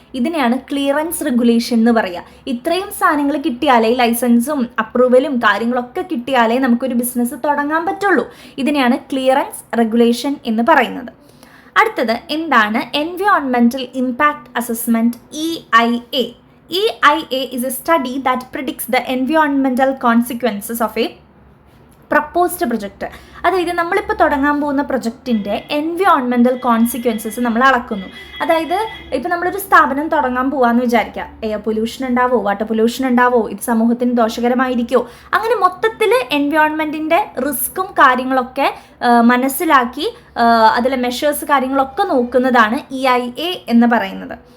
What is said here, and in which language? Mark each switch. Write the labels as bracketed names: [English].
[Malayalam] ഇതിനെയാണ് clearance regulation എന്ന് പറയുക. ഇത്രയും സാധനങ്ങൾ കിട്ടിയാലേ, ലൈസൻസും അപ്രൂവലും കാര്യങ്ങളൊക്കെ കിട്ടിയാലേ നമുക്കൊരു ബിസിനസ് തുടങ്ങാൻ പറ്റുള്ളൂ. ഇതിനെയാണ് ക്ലിയറൻസ് റെഗുലേഷൻ എന്ന് പറയുന്നത്. അടുത്തത് എന്താണ് environmental impact assessment, EIA. [English] EIA is a study that predicts the environmental consequences of a proposed project. [Malayalam] അതായത് നമ്മളിപ്പോൾ തുടങ്ങാൻ പോകുന്ന പ്രൊജക്റ്റിൻ്റെ എൻവയോൺമെൻറ്റൽ കോൺസിക്വൻസസ് നമ്മൾ അളക്കുന്നു. അതായത് ഇപ്പോൾ നമ്മളൊരു സ്ഥാപനം തുടങ്ങാൻ പോകാമെന്ന് വിചാരിക്കുക, എയർ പൊല്യൂഷൻ ഉണ്ടാവോ, വാട്ടർ പൊല്യൂഷൻ ഉണ്ടാവോ, ഇത് സമൂഹത്തിന് ദോഷകരമായിരിക്കുമോ, അങ്ങനെ മൊത്തത്തിൽ എൻവയോൺമെൻറ്റിൻ്റെ റിസ്ക്കും കാര്യങ്ങളൊക്കെ മനസ്സിലാക്കി അതിലെ മെഷേഴ്സ് കാര്യങ്ങളൊക്കെ നോക്കുന്നതാണ് EIA എന്ന് പറയുന്നത്.